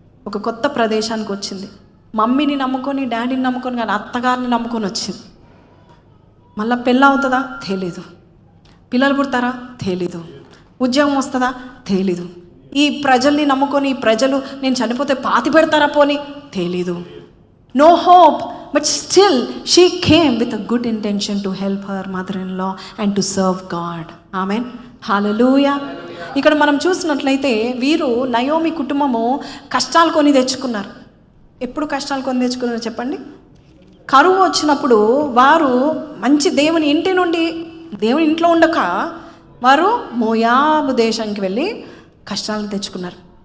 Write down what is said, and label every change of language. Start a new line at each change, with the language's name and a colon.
Telugu: ఒక కొత్త ప్రదేశానికి వచ్చింది, మమ్మీని నమ్ముకొని, డాడీని నమ్ముకొని, కానీ అత్తగారిని నమ్ముకొని వచ్చింది. మళ్ళీ పెళ్ళి అవుతుందా తెలీదు, పిల్లలు పుడతారా తెలీదు, ఉద్యోగం వస్తుందా తెలీదు, ఈ ప్రజల్ని నమ్ముకొని ఈ ప్రజలు నేను చనిపోతే పాతి పెడతారా పోని తెలీదు.
English: No hope. But still, she came with a good intention to help her mother-in-law and to serve God. Amen. Hallelujah.
Telugu: ఇక్కడ మనం చూసినట్లయితే వీరు నయోమి కుటుంబము కష్టాలు కొని తెచ్చుకున్నారు. ఎప్పుడు కష్టాలు కొని తెచ్చుకున్నారు చెప్పండి? కరువు వచ్చినప్పుడు వారు మంచి దేవుని ఇంటి నుండి దేవుని ఇంట్లో ఉండక వారు మోయాబు దేశానికి వెళ్ళి కష్టాలు తెచ్చుకున్నారు.